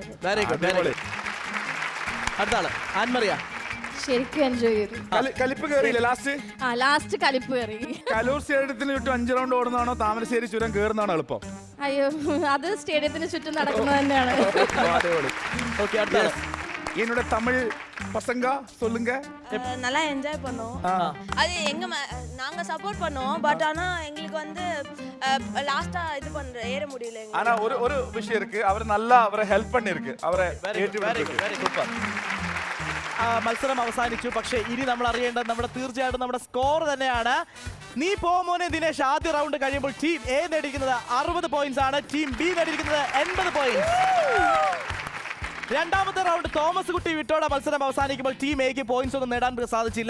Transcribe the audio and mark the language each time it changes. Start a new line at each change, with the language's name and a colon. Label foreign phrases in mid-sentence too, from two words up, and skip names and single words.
English: Very good, very good.
Malayalam: അടുത്ത ആള് ആൻമറിയ. ശരിക്കും എൻജോയ് ചെയ്തു. കലിപ്പ് കയറിയില്ലേ ലാസ്റ്റ്? ലാസ്റ്റ് കലിപ്പ് കയറി. കലൂർ സ്റ്റേഡിയത്തിന് ചുറ്റും 5 റൗണ്ട് ഓടുന്നതാണോ താമരശ്ശേരി ചുരം കയറുന്നതാണോ എളുപ്പം? അയ്യോ, അത് സ്റ്റേഡിയത്തിന് ചുറ്റും നടക്കുന്നത് തന്നെയാണ്. ഓക്കെ, അടുത്ത ആള്.
Tamil: என்னோட தமிழ் பசங்க சொல்லுங்க. நல்லா என்ஜாய் பண்ணோம். அது நாங்க சப்போர்ட் பண்ணோம், பட் ஆனா எங்களுக்கு வந்து லாஸ்டா இது ஏற முடியல. ஆனா ஒரு விஷயம் இருக்கு, அவர் நல்லா அவரை ஹெல்ப் பண்ணிருக்கு, அவரை
Malayalam: സൂപ്പർ. മത്സരം അവസാനിച്ചു. പക്ഷേ ഇനി നമ്മൾ അറിയേണ്ടത് നമ്മുടെ തീർച്ചയായിട്ടും നമ്മുടെ സ്കോർ തന്നെയാണ്. നീ പോമോനെ ദിനേശ്, ആദ്യ റൗണ്ട് കഴിയുമ്പോൾ
English: team A
Malayalam: നേടിയിരിക്കുന്നത് 60 പോയിന്റ്സ് ആണ്,
English: team B
Malayalam: നേടിയിരിക്കുന്നത് 80 പോയിന്റ്സ്. രണ്ടാമത്തെ റൗണ്ട് തോമസ് കുട്ടി വിട്ടോടെ മത്സരം അവസാനിക്കുമ്പോൾ ടീം എക്ക് പോയിന്റ്സ് ഒന്നും നേടാൻ സാധിച്ചില്ല.